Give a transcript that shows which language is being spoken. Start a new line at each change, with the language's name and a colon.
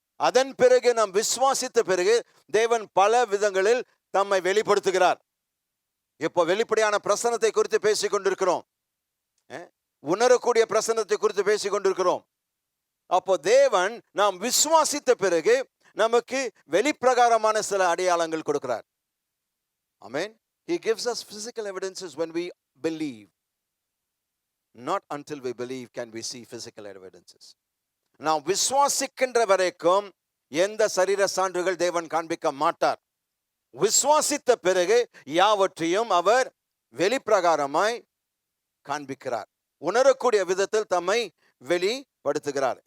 Tamil: அதன் பிறகு நாம் விசுவாசித்த பிறகு தேவன் பல விதங்களில் தம்மை வெளிப்படுத்துகிறார். இப்போ வெளிப்படையான பிரசன்னத்தை குறித்து பேசிக் கொண்டிருக்கிறோம், உணரக்கூடிய பிரசன்னத்தை குறித்து பேசிக் கொண்டிருக்கிறோம். அப்போ தேவன் நாம் விசுவாசித்த பிறகு நமக்கு வெளிப்பிரகாரமான சில அடையாளங்கள் கொடுக்கிறார். ஆமென்.
English: He gives us physical evidences when we believe. Not until we believe can we see physical evidences.
Tamil: நாம் விசுவாசிக்கின்ற வரைக்கும் எந்த சரீர சான்றுகள் தேவன் காண்பிக்க மாட்டார். விசுவாசித்த பிறகு யாவற்றையும் அவர் வெளிப்பிரகாரமாய் காண்பிக்கிறார், உணரக்கூடிய விதத்தில் தம்மை வெளிப்படுத்துகிறார்.